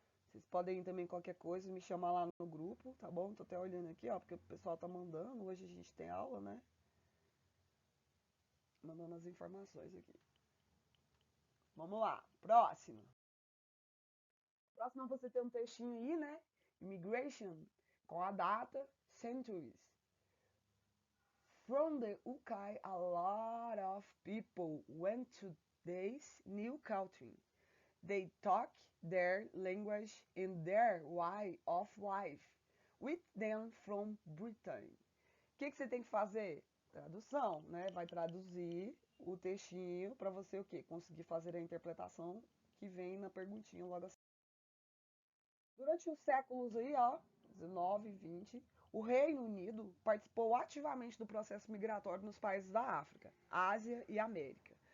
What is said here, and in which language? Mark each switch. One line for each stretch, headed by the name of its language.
Portuguese: Vocês podem também, qualquer coisa, me chamar lá no grupo, tá bom? Tô até olhando aqui, ó, porque o pessoal tá mandando. Hoje a gente tem aula, né? Mandando as informações aqui. Vamos lá, próximo. Próximo você tem um textinho aí, né?
English: Immigration,
Portuguese: com a data,
English: centuries. From the UK, a lot of people went to this new country. They talk their language and their way of life with them from Britain.
Portuguese: O que você tem que fazer? Tradução, né? Vai traduzir o textinho para você o quê? Conseguir fazer a interpretação que vem na perguntinha logo assim. Durante os séculos aí, ó, 19 e 20, o Reino Unido participou ativamente do processo migratório nos países da África, Ásia e América.